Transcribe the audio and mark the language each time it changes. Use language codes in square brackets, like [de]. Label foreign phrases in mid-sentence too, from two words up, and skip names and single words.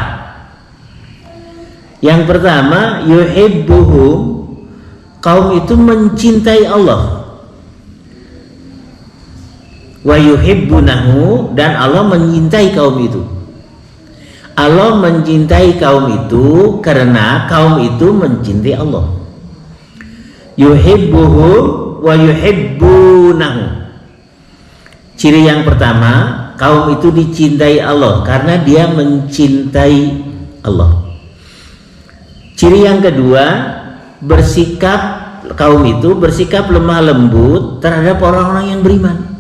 [id] Yang pertama, yuhibbuhum, kaum itu mencintai Allah. [ar] ويحبونه, [id] dan Allah mencintai kaum itu. Allah mencintai kaum itu karena kaum itu mencintai Allah. [ar] يحبهم ويحبونه. [id] Ciri yang pertama, kaum itu dicintai Allah karena dia mencintai Allah. Ciri yang kedua, kaum itu bersikap lemah lembut terhadap orang-orang yang beriman.